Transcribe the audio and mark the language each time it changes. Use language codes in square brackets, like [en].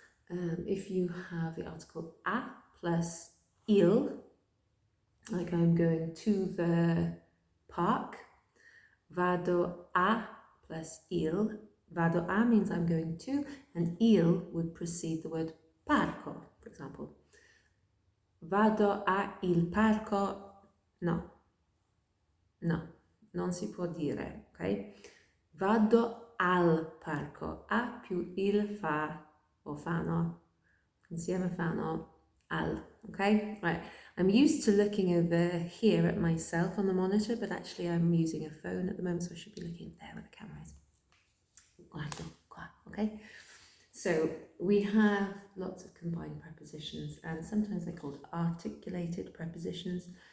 [en] If you have the article a plus il, like I'm going to the park, [it] vado a [en] plus il. Vado a means I'm going to, and il would precede the word parco, for example. [it] Vado a il parco, no, non si può dire, ok? Vado al parco, a più il fa, o fano, insieme fano, al, okay? [en] Right, I'm used to looking over here at myself on the monitor, but actually I'm using a phone at the moment, so I should be looking there where the camera is. [it] Guardo qua, [en] okay? So we have lots of combined prepositions, and sometimes they're called articulated prepositions.